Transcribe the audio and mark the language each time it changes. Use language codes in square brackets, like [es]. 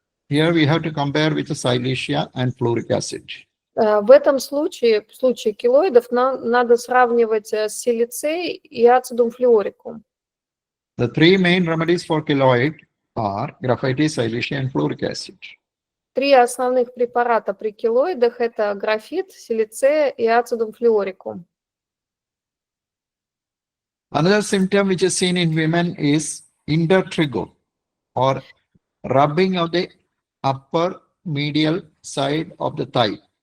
[en] Here we have to compare with the silicea and fluoric acid. [ru] В этом случае, в случае келоидов, надо сравнивать с силицей и ацидум флюорикум. [en] The three main remedies for keloid are graphites, silicea, and fluoric acid. [ru] Три основных препарата при келоидах – это графит, силицея и ацидум флюорикум. [en] Another symptom which is seen in women is intertrigo, or rubbing of the upper medial side of the thigh.